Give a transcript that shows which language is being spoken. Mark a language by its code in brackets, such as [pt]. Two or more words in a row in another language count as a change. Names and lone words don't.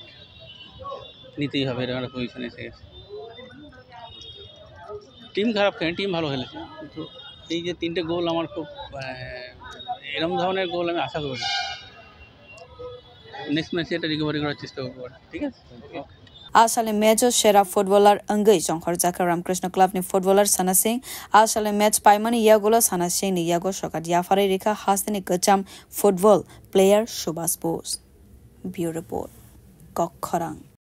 [bn] নিতেই হবে এরকম একটা পজিশনে এসে গেছে টিম খারাপ খেলে টিম ভালো খেলেছে কিন্তু এই যে 3টে গোল আমার খুব এরকম ধরনের গোল আমি আশা করি নেক্সট ম্যাচে এটা রিকভারি করার চেষ্টা করবো ঠিক আছে [trp] Asale major shera footballer Angai Jonghar Jaka Ramkrishna Club ni footballer Sana Singh asale match paimani yagola Sana Singh ni yago shokat yafare rekha hasni kacham football player Shubhas Bose Bureau Report Kokkhorang